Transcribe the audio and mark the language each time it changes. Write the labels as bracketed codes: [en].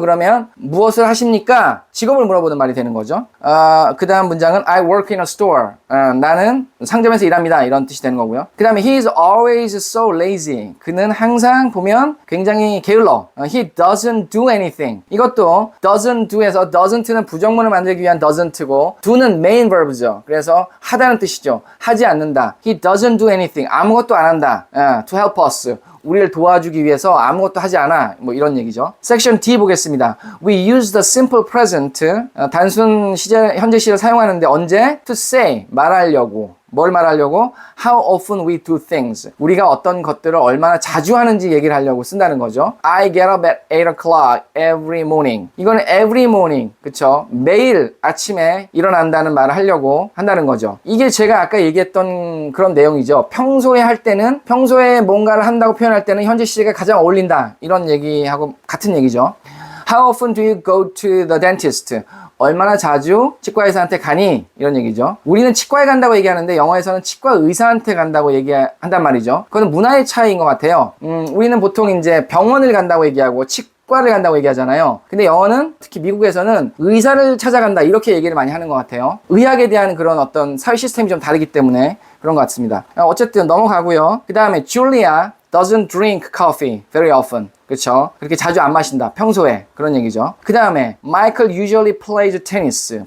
[ko] 그러면 무엇을 하십니까? 직업을 물어보는 말이 되는 거죠. 그 다음 문장은 [en] I work in a store. [ko] 나는 상점에서 일합니다. 이런 뜻이 되는 거고요. 그 다음에 [en] he is always so lazy. [ko] 그는 항상 보면 굉장히 게을러. [en] He doesn't do anything. [ko] 이것도 doesn't do에서 doesn't는 부정문을 만들기 위한 doesn't고 do는 main verb죠. 그래서 하다는 뜻이죠. 하지 않는다. [en] He doesn't do anything. [ko] 아무것도 안 한다. [en] To help us. [ko] 우리를 도와주기 위해서 아무것도 하지 않아. 뭐 이런 얘기죠. 섹션 D 보겠습니다. [en] We use the simple present. [ko] 단순 시제, 현재 시제를 사용하는데 언제? [en] To say. [ko] 말하려고. 뭘 말하려고? [en] How often we do things. [ko] 우리가 어떤 것들을 얼마나 자주 하는지 얘기를 하려고 쓴다는 거죠. [en] I get up at 8 o'clock every morning. [ko] 이거는 [en] every morning. [ko] 그쵸? 매일 아침에 일어난다는 말을 하려고 한다는 거죠. 이게 제가 아까 얘기했던 그런 내용이죠. 평소에 할 때는, 평소에 뭔가를 한다고 표현할 때는 현재 시제가 가장 어울린다. 이런 얘기하고 같은 얘기죠. [en] How often do you go to the dentist? [ko] 얼마나 자주 치과 의사한테 가니? 이런 얘기죠. 우리는 치과에 간다고 얘기하는데 영어에서는 치과 의사한테 간다고 얘기한단 말이죠. 그건 문화의 차이인 것 같아요. 우리는 보통 이제 병원을 간다고 얘기하고 치과를 간다고 얘기하잖아요. 근데 영어는 특히 미국에서는 의사를 찾아간다 이렇게 얘기를 많이 하는 것 같아요. 의학에 대한 그런 어떤 사회 시스템이 좀 다르기 때문에 그런 것 같습니다. 어쨌든 넘어가고요. 그 다음에 [en] Julia doesn't drink coffee very often. [ko] 그렇죠? 그렇게 자주 안 마신다. 평소에. 그런 얘기죠. 그 다음에 [en] Michael usually plays tennis.